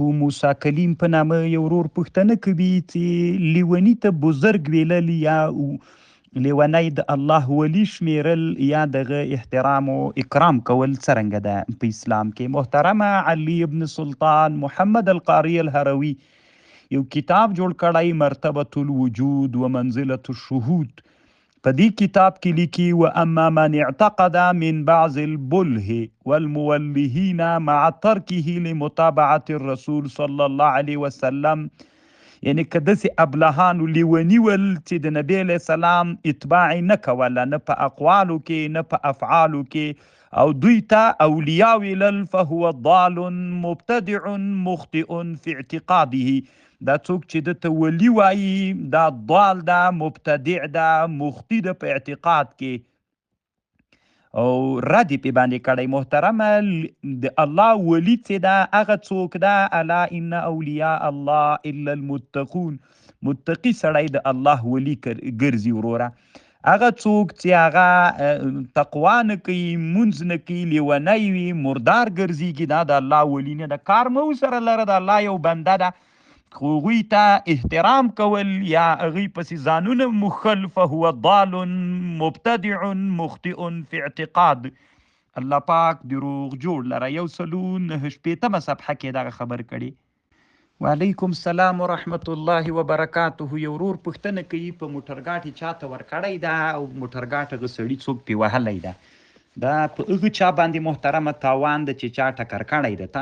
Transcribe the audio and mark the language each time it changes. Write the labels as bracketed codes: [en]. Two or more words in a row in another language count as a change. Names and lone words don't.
[ps] موسی کلیم په نامه یو ورور پوښتنه کوي چې لیوني ته بزرګ ویلل یا لیونی د الله ولی شمیرل یا دغه احترام او اکرام کول څرنګه ده په اسلام کې؟ محترمه، علي ابن سلطان محمد القاری الهروي یو کتاب جوړ کړی، مرتبة الوجود و منزلة الشهود. په دې کتاب کې لیکي [ar] واما من اعتقد من بعض البله والمولهین مع ترکه لمتابعة الرسول صلی الله علیه وسلم، [ps] یعنی که داسې ابلهانو لیوني ول چې د نبی علیه السلام اتباع نه کوله، نه په اقوالو کې نه په افعالو کې، او دوی ته اولیاء ویلل، [ar] فهو ضال مبتدع مخطئ فی اعتقاده. [ps] دا څوک چې دته ولی وایي دا ضال ده، مبتدع ده، مخطي ده په اعتقاد کې، او رد یې پې باندې کړی. محترمه، د الله ولی چې ده هغه څوک ده، [ar] الا ان اولیاء الله الا المتقون، [ps] متقي سړی د الله ولی ګرځي وروره. هغه څوک چې هغه تقوا نه کوي، مونځ نه کوي، لیونی وي، مردار ګرځېږي، دا د الله ولی نه ده. کار مه ورسره لره، د الله یو بنده ده، خو هغوی ته احترام کول یا هغوی پسې ځانونه موښل، [ar] فهو ضال مبتدع مخطئ فی اعتقاد. [ps] الله پاک دې روغ جوړ لره. 149 صفحه کې دغه خبر کړي. [ar] وعلیکم السلام ورحمت الله وبرکاته. [ps] یو ورور پوښتنه کوي په موټرګاټي چاته ورکړی ده او موټرګاټ هغه سړي څوک پې وهلی ده، دا په هغه چا باندې محترمه تاوان ده چې چا ټکر کړی ده.